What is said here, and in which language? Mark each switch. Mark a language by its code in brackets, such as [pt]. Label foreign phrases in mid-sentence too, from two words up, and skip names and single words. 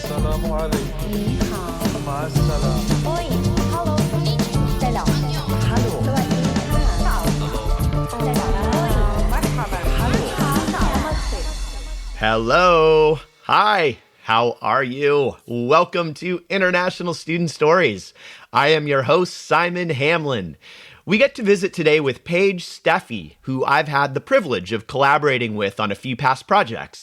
[ar] السلام عليكم [zh] 你好 [ar] مع السلامة [en] Oi Hello Selam Hello สวัสดีค่ะ Hello. Hi. How are you? Welcome to International Student Stories. I am your host, Simon Hamlin. We get to visit today with Paige Steffy, who I've had the privilege of collaborating with on a few past projects.